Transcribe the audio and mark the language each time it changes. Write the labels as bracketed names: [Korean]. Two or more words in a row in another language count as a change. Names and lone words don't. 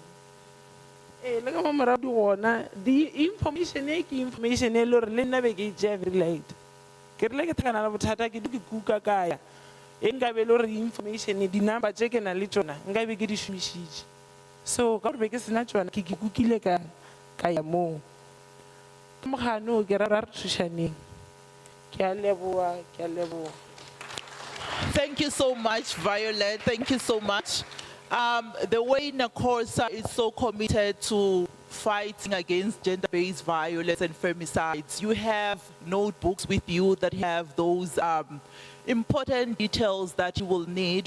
[Northern Sotho] Le ka mo morago di gona. Di-information e ke information e le gore le nna be ke e tšea [English] very light. [Northern Sotho] Ke rile ke thakana le bothata ke di ke kuka kaya. Nka be le gore information di-number tše ke na le tšona nka be ke di šomišitše. So ka gore be ke sena tšona ke kukile ka ya moo. Mogano ke ra re thušaneng. Ke a leboa, ke a leboa. [English] Thank you so much, Violet. Thank you so much. The way NACOSA is so committed to fighting against gender-based violence and femicides, you have notebooks with you that have those important details that you will need.